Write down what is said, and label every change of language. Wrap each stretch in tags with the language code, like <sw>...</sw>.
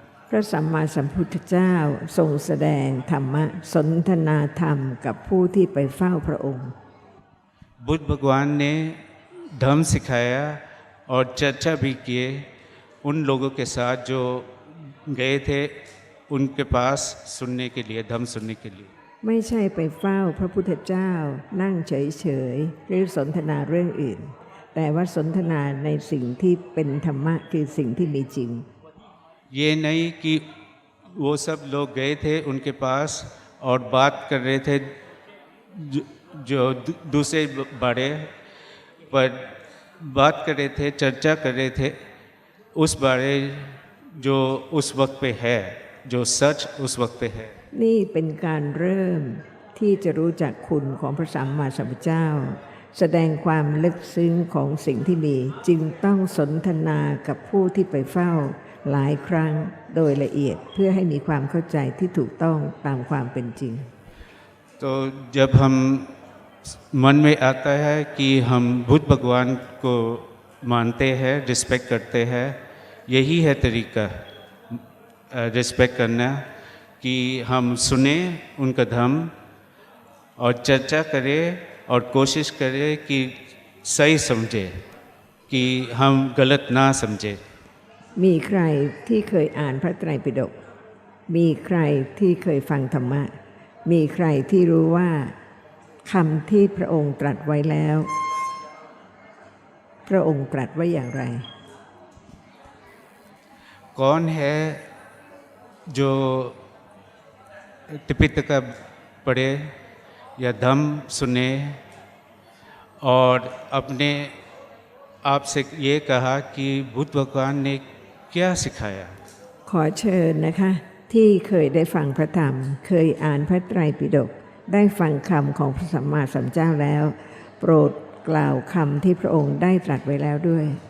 <th>พระสัมมาสัมพุทธเจ้าทรงแสดงธรรมะสนทนาธรรมกับผู้ที่ไปเฝ้าพระองค์</th> <hi>बुद्ध भगवान ने धम्म सिखाया और चर्चा भी किए उन लोगों के साथ जो गए थे उनके पास सुनने के लिए, धम्म सुनने के लिए।</hi> <th>ไม่ใช่ไปเฝ้าพระพุทธเจ้านั่งเฉยๆหรือสนทนาเรื่องอื่น แต่ว่าสนทนาในสิ่งที่เป็นธรรมะคือสิ่งที่มีจริง</th> <hi>ये नहीं कि वो सब लोग गए थे उनके पास और बात कर रहे थे जो दूसरे बड़े पर बात कर रहे थे, चर्चा कर रहे थे उस बारे जो उस वक्त पे है, जो सच उस वक्त पे है।</hi> <th>นี่เป็นการเริ่มที่จะรู้จักคุณของพระสัมมาสัมพุทธเจ้า แสดงความลึกซึ้งของสิ่งที่มีจึงต้องสนทนากับผู้ที่ไปเฝ้าหลายครั้งโดยละเอียดเพื่อให้มีความเข้าใจที่ถูกต้องตามความเป็นจริง</th> <hi>तो जब हम मन में आता है कि हम बुद्ध भगवान को मानते हैं, रिस्पेक्ट करते हैं, यही है तरीका रिस्पेक्ट करना कि हम सुने उनका धम्म और चर्चा करें और कोशिश करें कि सही समझे, कि हम गलत ना समझे।</hi> <th>มีใครที่เคยอ่านพระไตรปิฎกมีใครที่เคยฟังธรรมะมีใครที่รู้ว่าคำที่พระองค์ตรัสไว้แล้วพระองค์ตรัสไว้อย่างไร</th> <hi>कौन है जो त्रिपिटका पढ़े या धम्म सुने और अपने आप से ये कहा कि बुद्ध भगवान ने क्या सिखाया।</hi> <th>ขอเชิญนะคะที่เคยได้ฟังพระธรรมเคยอ่านพระไตรปิฎกได้ฟังคำของพระสัมมาสัมพุทธเจ้าแล้วโปรดกล่าวคำที่พระองค์ได้ตรัสไว้แล้วด้วย</th>